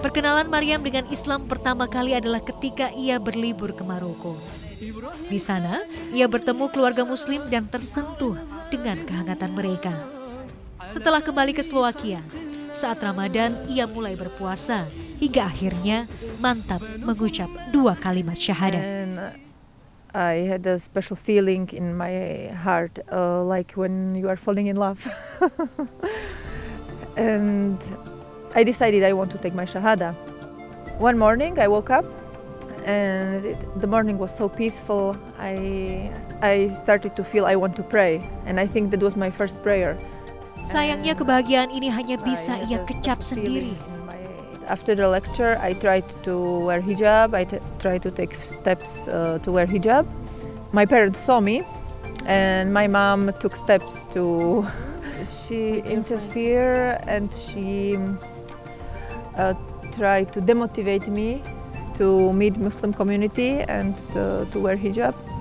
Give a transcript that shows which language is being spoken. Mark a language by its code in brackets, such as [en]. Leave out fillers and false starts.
[id] Perkenalan Maryam dengan Islam pertama kali adalah ketika ia berlibur ke Maroko. Di sana, ia bertemu keluarga Muslim dan tersentuh dengan kehangatan mereka. Setelah kembali ke Slovakia, saat Ramadan ia mulai berpuasa hingga akhirnya mantap mengucap 2 kalimat syahadat. [en] And I had a special feeling in my heart, like when you are falling in love. And I decided I want to take my shahada. One morning I woke up, and the morning was so peaceful. I started to feel I want to pray, and I think that was my first prayer. [id] Sayangnya kebahagiaan ini hanya bisa ia kecap sendiri. [en] After the lecture, I tried to wear hijab. I tried to take steps to wear hijab. My parents saw me, and my mom took steps to. She interfered and she tried to demotivate me to meet Muslim community and to wear hijab.